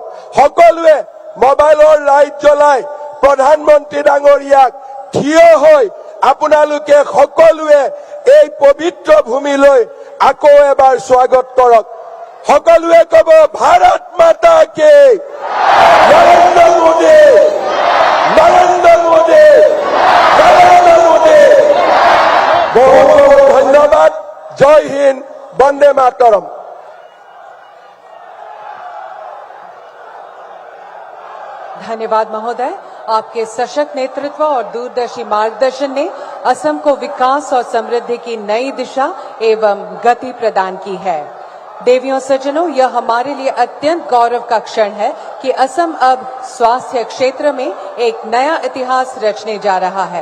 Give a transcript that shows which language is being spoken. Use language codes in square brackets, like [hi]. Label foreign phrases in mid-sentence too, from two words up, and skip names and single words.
[as] সকলোৱে মোবাইলৰ লাইট জ্বলাই প্ৰধানমন্ত্ৰী ডাঙৰীয়াক থিয় হৈ আপোনালোকে সকলোৱে এই পবিত্ৰ ভূমিলৈ আকৌ এবাৰ স্বাগত কৰক। সকলোৱে কব [hi] भारत माता की [as] নৰেন্দ্ৰ মোদী, নৰেন্দ্ৰ মোদী, নৰেন্দ্ৰ মোদী। বহুত বহুত ধন্যবাদ। [hi] जय हिन्द, [sa] वन्दे मातरम्। [hi] धन्यवाद महोदय। आपके सशक्त नेतृत्व और दूरदर्शी मार्गदर्शन ने असम को विकास और समृद्धि की नई दिशा एवं गति प्रदान की है। देवियों सज्जनों, यह हमारे लिए अत्यंत गौरव का क्षण है कि असम अब स्वास्थ्य क्षेत्र में एक नया इतिहास रचने जा रहा है।